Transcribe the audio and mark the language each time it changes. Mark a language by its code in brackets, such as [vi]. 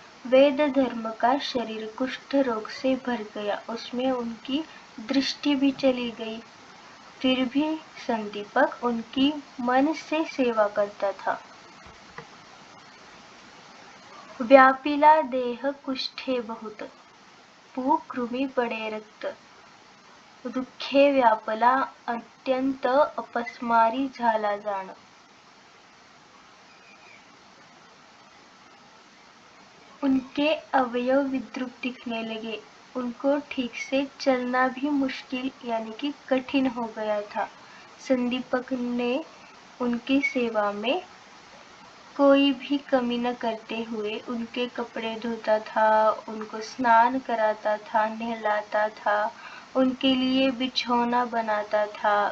[hi] वेद धर्म का शरीर कुष्ठ रोग से भर गया, उसमें उनकी दृष्टि भी चली गई। फिर भी संदीपक उनकी मन से सेवा करता था। [mr] व्यापिला देह कुष्ठे बहुत, पू कृमि पडे रक्त। दुःखे व्यापला अत्यंत अपस्मारी झाला जाण। [hi] उनके अवयव विद्रुप दिखने लगे, उनको ठीक से चलना भी मुश्किल यानी कि कठिन हो गया था। संदीपक ने उनकी सेवा में कोई भी कमी न करते हुए उनके कपड़े धोता था, उनको स्नान कराता था, नहलाता था, उनके लिए बिछौना बनाता था।